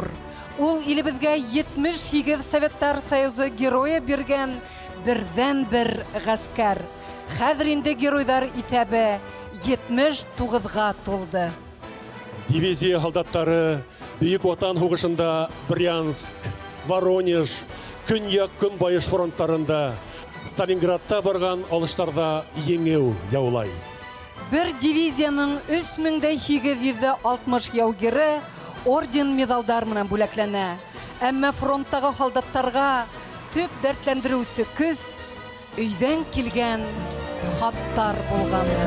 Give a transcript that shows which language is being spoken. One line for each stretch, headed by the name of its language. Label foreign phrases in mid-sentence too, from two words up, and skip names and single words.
Bashkir: Ул илебезгә 78 Советтар Союзы герое биргән бердән-бер гаскәр. Хәзер инде геройдар исәбе 79-га тулды. Дивизия солдаттары Бөек Ватан сугышында Брянск, Воронеж, Көньяк-Көнбайыш фронтларында, Сталинградта барган алыштарда еңеү яулай. Бер дивизияның 3860 яугері орден медалдар менән бүләкләнә. Әмма фронттагы солдаттарга төп дәртләндерүсе көз өйдән килгән хаттар булган.